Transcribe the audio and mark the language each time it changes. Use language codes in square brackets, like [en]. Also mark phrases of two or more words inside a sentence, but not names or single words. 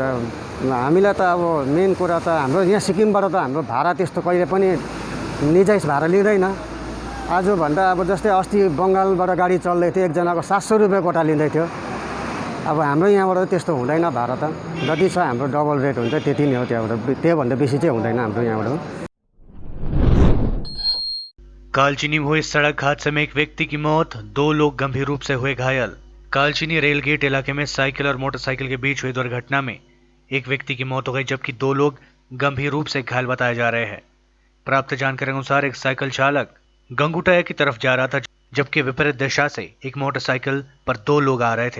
[ne] हामीलाई त अब मेन कुरा त हाम्रो यहाँ सिक्किमबाट त हाम्रो भाडा त्यस्तो कहिले पनि निजाइज भाडा लिँदैन। आजभन्दा अब जस्तै अस्ति बङ्गालबाट गाडी चल्दै थियो, एकजनाको 700 रुपियाँ कोटा लिँदै थियो। अब हाम्रो यहाँबाट त्यस्तो हुँदैन भाडा त। जति छ हाम्रो [en] double rate [ne] हुन्छ, त्यति नै हो। त्यहाँबाट त्योभन्दा बेसी चाहिँ हुँदैन हाम्रो यहाँबाट। [hi] कालचिनी में हुए सड़क हादसे में एक व्यक्ति की मौत, 2 लोग गंभीर रूप से हुए घायल। कालचिनी रेलगेट इलाके में साइकिल और मोटरसाइकिल के बीच हुई दुर्घटना में एक व्यक्ति की मौत हो गई, जबकि 2 लोग गंभीर रूप से घायल बताए जा रहे हैं। प्राप्त जानकारी अनुसार एक साइकिल चालक गंगुटाया की तरफ जा रहा था, जबकि विपरीत दिशा से एक मोटरसाइकिल पर 2 लोग आ रहे थे।